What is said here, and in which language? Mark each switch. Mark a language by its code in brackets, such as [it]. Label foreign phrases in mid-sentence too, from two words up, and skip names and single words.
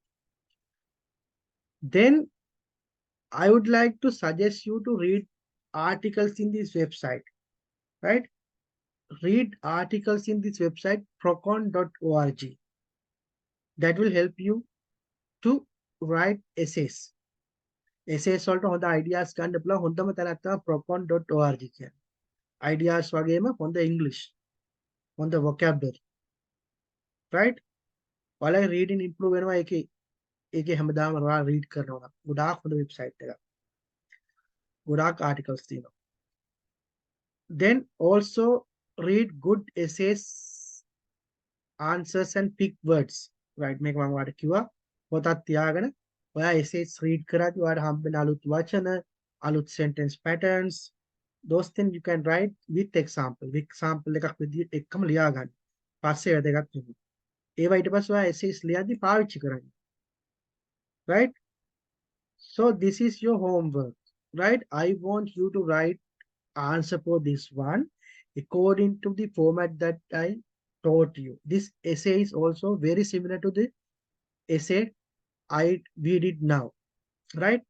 [en] Then I would like to suggest you to read articles in this website, right? Read articles in this website, procon.org. That will help you to write essays. [si] Essays වලට හොඳ ideas ගන්න පුළුවන් හොඳම තැනක් තමයි procon.org කියන්නේ. Ideas වගේම හොඳ English, හොඳ [en] vocabulary, right? [si] ඔයාලගේ [en] reading improve [si] වෙනවා ඒකේ හැමදාම ඔයාලා read කරනවා නම්. ගොඩාක් හොඳ website එකක්. ගොඩාක් articles තියෙනවා. [en] Then also read good essays, answers and pick words, right? [si] මේක මම ඔයාලට කිව්වා. පොතක් තියාගෙන ඔයා [en] essays read [si] කරද්දී ඔයාලට හම්බෙන අලුත් වචන, අලුත් [en] sentence patterns, those things you can write with example. With example [si] එකක් විදිහට එක්කම ලියා ගන්න. පස්සේ ඒවා දෙකක් වෙනවා. ඒවා ඊට පස්සේ ඔයා essays ලියද්දී පාවිච්චි කරන්න. [en] Right? So this is your homework, right? I want you to write answer for this one according to the format that I taught you. This essay is also very similar to the essay we did now, right?